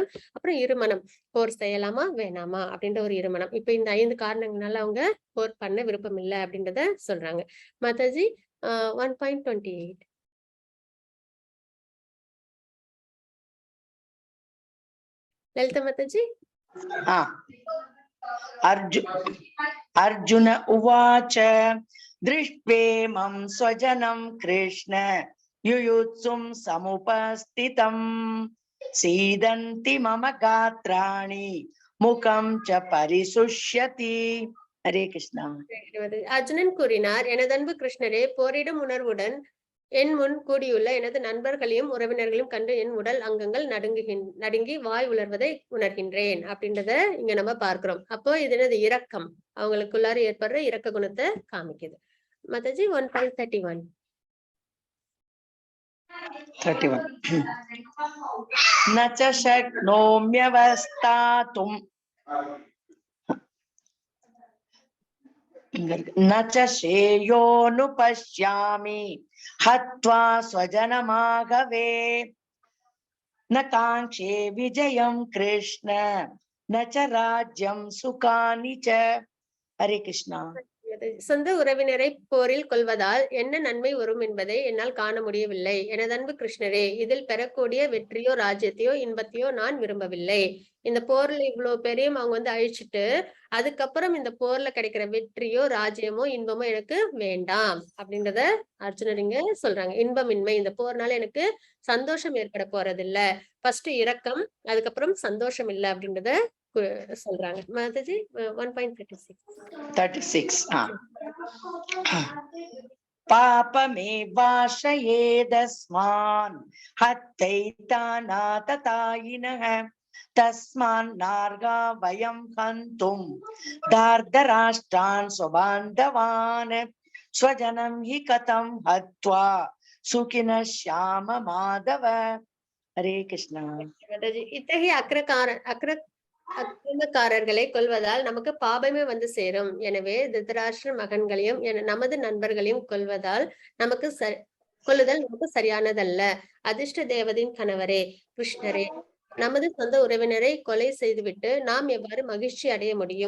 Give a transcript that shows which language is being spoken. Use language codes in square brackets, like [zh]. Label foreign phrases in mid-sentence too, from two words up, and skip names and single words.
[ta] அப்புறம் இருமனம், போர் செய்யலாமா வேணாமா அப்படின்ற ஒரு இருமனம். இப்ப இந்த 5 காரணங்களால அவங்க போர் பண்ண விருப்பம் இல்லை அப்படின்றத சொல்றாங்க. மாதாஜி 1.28. லலிதா மாதாஜி. [sa] अर्जुन उवाच दृष्ट्वेमं स्वजनं कृष्ण युयुत्सुं समुपस्थितम् सीदन्ति मम गात्राणि मुखं च परिशुष्यति. हरे कृष्णा. [ta] அர்ஜுனன் கூறினார், எனதன்பு கிருஷ்ணரே, போரிடும் உணர்வுடன் என் முன் கூடியுள்ள எனது நண்பர்களையும் உறவினர்களையும் கண்டு என் உடல் அங்கங்கள் நடுங்கி வாய் உலர்வதை உணர்கின்றேன் அப்படின்றத இங்க நம்ம பார்க்கிறோம். அப்போ இது என்னது, இரக்கம், அவங்களுக்குள்ளார ஏற்படுற இரக்க குணத்தை காமிக்குது. மாதாஜி 1.31. 31. [sa] न च शक्नोम्यवस्थातुं न च श्रेयोनुपश्यामि हत्वा स्वजनमाघवे न काङ्क्षे विजयं कृष्ण न च राज्यं सुखानि च. हरे कृष्णा. [ta] சொந்த உறவினரை போரில் கொள்வதால் என்ன நன்மை வரும் என்பதை என்னால் காண முடியவில்லை. எனதன்பு கிருஷ்ணரே, இதில் பெறக்கூடிய வெற்றியோ ராஜ்யத்தையோ இன்பத்தையோ நான் விரும்பவில்லை. இந்த போர்ல இவ்வளவு பேரையும் அவங்க வந்து அழிச்சிட்டு அதுக்கப்புறம் இந்த போர்ல கிடைக்கிற வெற்றியோ ராஜ்யமோ இன்பமோ எனக்கு வேண்டாம் அப்படின்றத அர்ஜுனர் இங்க சொல்றாங்க. இன்பமின்மை, இந்த போர்னால எனக்கு சந்தோஷம் ஏற்பட போறது இல்ல. ஃபர்ஸ்ட் இரக்கம், அதுக்கப்புறம் சந்தோஷம் இல்லை அப்படின்றத சொல்றாங்க. மாதாஜி 1.36. 36. [sa] पापमे वाशयेदस्मान् हत्यैतानाततायिनः तस्मान् नार्गा वयं हन्तुं धार्तराष्ट्रान् स्वबान्धवान् स्वजनं हि कथं हत्वा सुखिनः श्याम माधव. हरे कृष्णा. [ta] இத்தகைய அக்கிரமக்காரர்களை கொல்வதால் நமக்கு பாபமே வந்து சேரும். எனவே திருதராஷ்டிர மகன்களையும் நமது நண்பர்களையும் கொல்லுதல் நமக்கு சரியானதல்ல. அதிர்ஷ்ட தேவதையின் கணவரே கிருஷ்ணரே, நமது சொந்த உறவினரை கொலை செய்துவிட்டு நாம் எவ்வாறு மகிழ்ச்சி அடைய முடியும்?